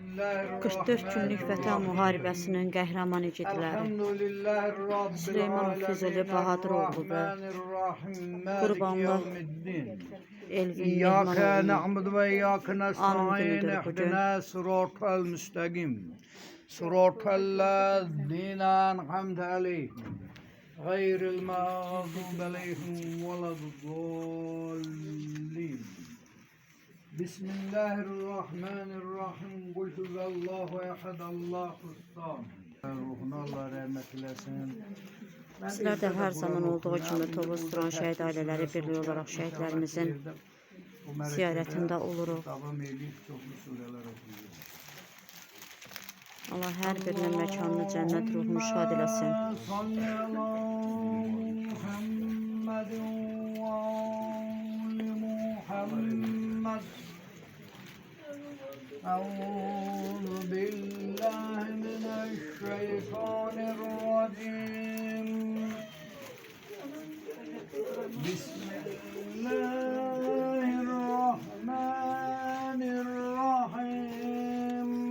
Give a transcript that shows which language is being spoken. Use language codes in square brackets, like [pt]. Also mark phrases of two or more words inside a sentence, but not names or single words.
[az] 44 günlük Vətən müharibəsinin qəhrəman igidləri Süleymanov Füzuli Bahadıroğlu və Qurbanlı Elvin Mehmanoğlu'nun anım günüdür bugün. [ar] صراط الذين أنعمت عليهم غير المغضوب عليهم ولا الضالين بسم الله الرحمن الرحيم قل هو الله أحد الله الصمد [az] ruhuna Allah rəhmət eləsin. Sizlər də hər zaman olduğu kimi Tovuz Turan şəhid ailələri birliyi olaraq şəhidlərimizin ziyarətində oluruq. Allah hər birinin məkanını cənnət ruhunu şad eləsin. [ar] أعوذ بالله من الشيطان الرجيم بسم الله الرحمن الرحيم